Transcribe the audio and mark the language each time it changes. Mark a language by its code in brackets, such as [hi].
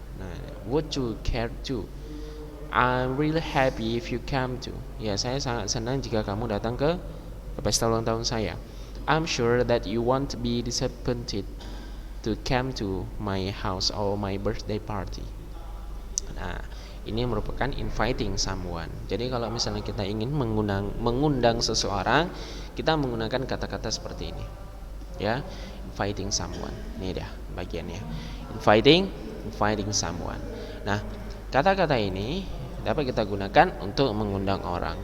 [en] Nah, would you care to? I'm really happy if you come to. [id] Ya, saya sangat senang jika kamu datang ke pesta ulang tahun saya. [en] I'm sure that you won't be disappointed to come to my house or my birthday party. [id] Nah, ini merupakan inviting someone. Jadi kalau misalnya kita ingin mengundang seseorang, kita menggunakan kata-kata seperti ini. Ya, inviting someone. Ini dah bagiannya. Inviting someone. Nah, kata-kata ini dapat kita gunakan untuk mengundang orang.